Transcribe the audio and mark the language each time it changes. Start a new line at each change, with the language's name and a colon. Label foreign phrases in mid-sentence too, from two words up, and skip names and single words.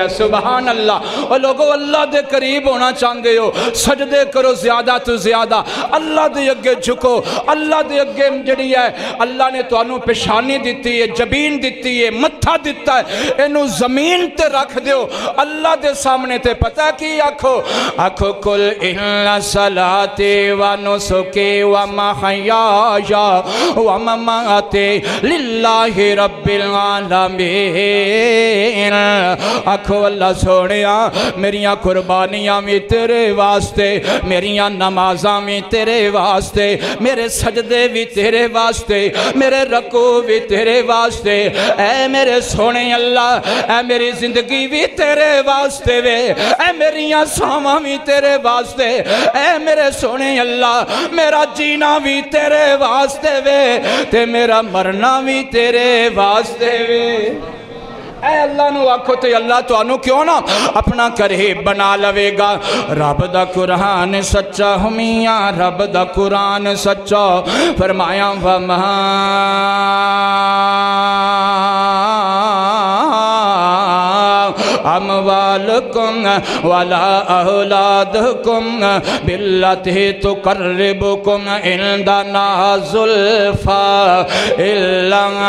Arabic: سبحان اللہ۔
Punjabi: اور لوگو اللہ دے قریب ہونا چاندے ہو سجدے کرو زیادہ تو زیادہ، اللہ دے اگے جھکو، اللہ دے اگے جڑی ہے اللہ نے تو انو پیشانی دیتی ہے، جبین دیتی ہے، متھا دیتا ہے، انو زمین تے رکھ دیو اللہ دے سامنے تے پتہ کی آکھو
Arabic: قل ان صلاتی و نسکی و محیای و مماتی للہ رب العالمین۔
Punjabi: آکھو اللہ سونیا میریاں قربانیاں بھی تیرے واسطے، میریاں نمازاں بھی تیرے واسطے، میرے سجدے بھی تیرے واسطے، میرے رکوع بھی تیرے واسطے، اے میرے سونے اللہ، اے میری زندگی بھی تیرے واسطے وے، اے میریاں ساواں بھی تیرے واسطے، اے میرے سونے اللہ، میرا جینا بھی تیرے واسطے وے، تے میرا مرنا بھی تیرے واسطے وے۔ اے اللہ نو آکھو تے اللہ تو آنو کیوں نہ اپنا قریب بنا لوے گا۔ رب دا قرآن سچا ہمیاں، رب دا قرآن سچا، فرمایا
Arabic: وَمَا اموالکم ولا اولادکم باللتی تقربکم عندنا زلفا الا